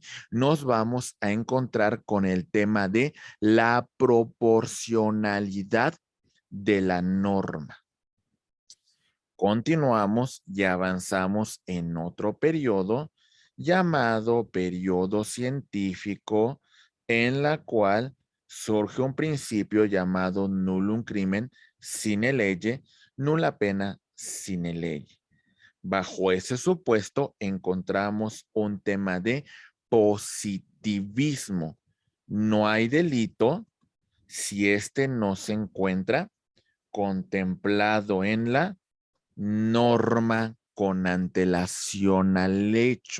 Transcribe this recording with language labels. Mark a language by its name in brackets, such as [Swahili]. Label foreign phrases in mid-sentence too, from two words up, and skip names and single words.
[Spanish] Nos vamos a encontrar con el tema de la proporcionalidad de la norma. Continuamos y avanzamos en otro periodo llamado periodo científico, en la cual surge un principio llamado [Latin] nullum crimen sine lege, nulla pena sine lege. [Spanish] Bajo ese supuesto encontramos un tema de positivismo. No hay delito si este no se encuentra contemplado en la norma con antelación al hecho.